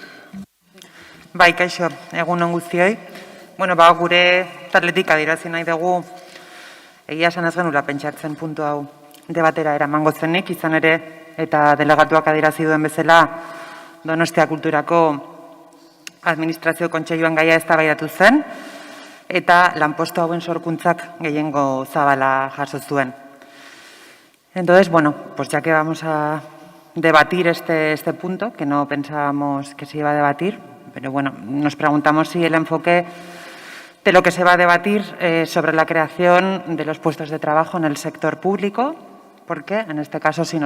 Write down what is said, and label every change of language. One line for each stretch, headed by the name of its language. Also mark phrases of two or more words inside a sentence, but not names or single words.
Basque: Bai, kaixo, egun on guztioi. Gure taldetik adierazi nahi dugu egia esan ez genuela pentsatzen puntu hau debatera eramango zenik, izan ere eta delegatuak adierazi duen bezala Donostia Kulturako administrazio kontseiluan gaia eztabaidatu zen eta lanpostu hauen sorkuntzak gehiengo zabala jaso zuen.
Spanish: Entonces, pues ya que vamos a debatir este punto, que no pensábamos que se iba a debatir, pero nos preguntamos si el enfoque de lo que se va a debatir sobre la creación de los puestos de trabajo en el sector público, porque en este caso sí